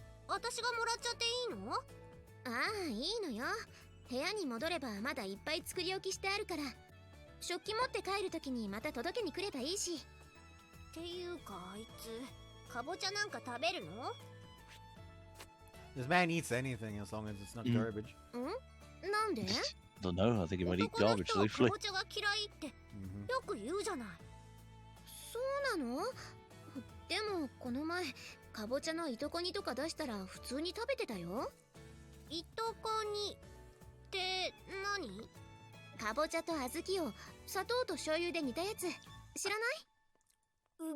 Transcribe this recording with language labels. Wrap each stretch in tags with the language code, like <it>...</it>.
<ja>私がもらっちゃっていいの？ああ、いいのよ。部屋に戻ればまだいっぱい作り置きしてあるから、食器持って帰るときにまた届けに来ればいいし。っていうかあいつ、かぼちゃなんか食べるの？</ja> <en>This man eats anything as long as it's not garbage.</en> <ja>ん？なんで？</ja> <en>Don't know. I think he might eat</en> <ja>男の</ja> <en>garbage</en> <ja>人は</ja> <en>safely.</en> <ja>かぼちゃが嫌いってよく言うじゃない。そうなの？でもこの前かぼちゃのいとこ煮とか出したら普通に食べてたよ。いとこ煮って何？かぼちゃと小豆を砂糖と醤油で煮たやつ知らない？</ja>